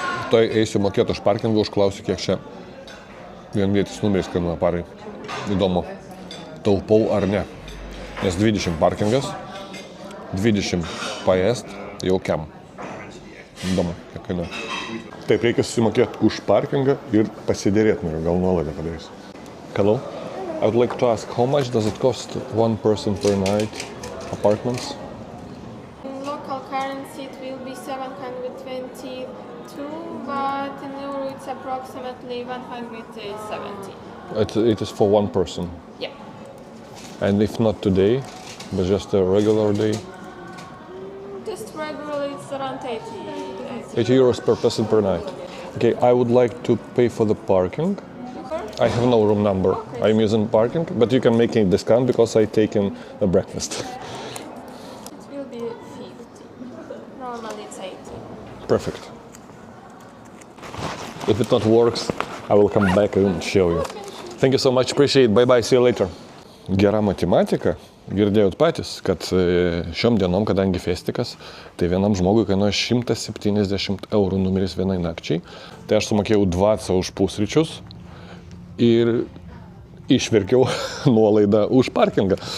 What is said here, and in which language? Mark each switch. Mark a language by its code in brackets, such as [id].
[lt] Toj eisiu mokėti už parkingą, užklausiu, kiek čia vienvietis numeris kainuoja parai. Įdomu, taupau ar ne. Nes 20 parkingas, 20 paėst, jau kiam. Įdomu, kiek kainuoja. Taip, reikia susimokėti už parkingą ir pasidėrėti noriu, gal nuolaidą padarysiu. [en] Hello? I would like to ask, how much does it cost one person per night apartments? In local currency it will be 722, but in euro it's approximately 170. It is for one person. Yeah. And if not today, but just a regular day? Just regularly it's around 80. 80 euros per person per night. Okay, I would like to pay for the parking. I have no room number. Okay. I'm using parking, but you can make a discount because I taken a breakfast. It will be 50. Normally it's 80. Perfect. If it not works, I will come back and show you. Thank you so much, appreciate it. Bye bye, see you later. [lt] Gera matematika. Girdėjot patys, kad šiom dienom, kadangi festikas, tai vienam žmogui kainuoja 170 eurų numeris vienai nakčiai. Tai aš sumokėjau 20 už pusryčius ir išverkiau nuolaidą už parkingą.